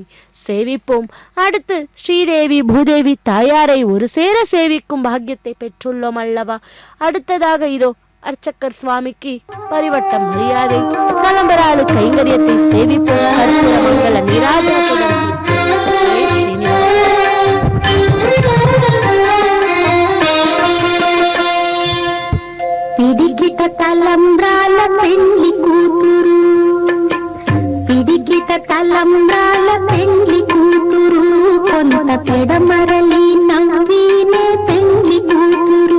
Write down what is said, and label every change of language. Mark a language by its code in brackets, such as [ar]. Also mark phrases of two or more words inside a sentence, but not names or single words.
[ta] சேவிப்போம். அடுத்து ஸ்ரீதேவி பூதேவி தாயாரை ஒரு சேர சேவிக்கும் பாக்கியத்தை பெற்றுள்ளோம் அல்லவா. அடுத்ததாக இதோ அர்ச்சகர் சுவாமிக்கு பரிவட்ட மரியாதை, தலம்பராளு கைங்கரியத்தை சேவிப்பு கற்பூர மங்கள நீராஜனத்துடன் [te] పిడికిట తలంబ్రాల పెండ్లి కూతురు, పిడికిట తలంబ్రాల పెండ్లి కూతురు, కొంత పెడమరలి నవ్వినే పెండ్లి కూతురు.